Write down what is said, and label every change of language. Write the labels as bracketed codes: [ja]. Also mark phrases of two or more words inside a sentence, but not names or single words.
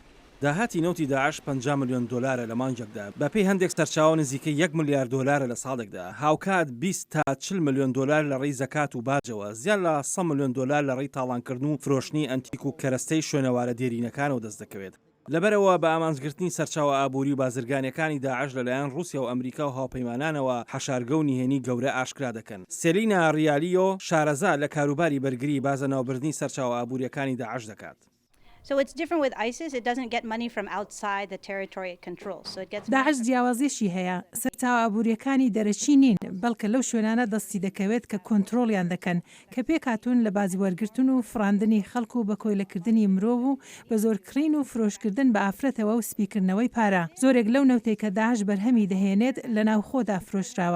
[ckb] داهاتی نەوتی داعش 50 ملیۆن دلارە لە مانجێکدا بە پێی هەندێک سەرچاوە نزیکەی 1 ملیارد دلارە لە ساڵێکدا هاوکات 20 تا 40 ملیۆن دلار لە ڕێی زەکات و باجەوە زیان لە 100 ملیۆن دلار لە ڕێی تاڵانکردن و فرۆشتنی ئەنتیک و کەرەستەی شوێنەوارە دێرینەکانەوە دەست دەکەوێت. لەبەرەوە بە ئامانجگرتنی سەرچاوە ئابووری و بازرگانیەکانی داعش لەلایەن رووسیا و ئەمریکا و هاوپەیمانانەوە حەشارگە و نیهێنی گەورە ئاشکرا دەکەن. سێلینا ڕیالیۆ شارەزا لە کاروباری بەرگری بازە ناوبردنی سەرچاوە ئابووریەکانی داعش دەکات. [en] So it's different with ISIS. It doesn't get money from outside the territory it controls. So it gets [ckb] داعش جیاوازیشی هەیە. سەرچاوە ئابووریەکانی دەرەچی نین، بەڵکە لەو شوێنانە دەستی دەکەوێت کە کۆنتترۆلیان دەکەن کە پێکاتون لە بازی وەرگرتن و فراندنی خەڵک و بە کۆیلەکردنی مرۆڤ و بە زۆرکڕین و فرۆشکردن بە ئافرەتەوە و سپیکردنەوەی پارە. زۆرێک لەو نەوتەی کە داعش بەرهەمی دەهێنێت لە ناوخۆدا فرۆشراوە.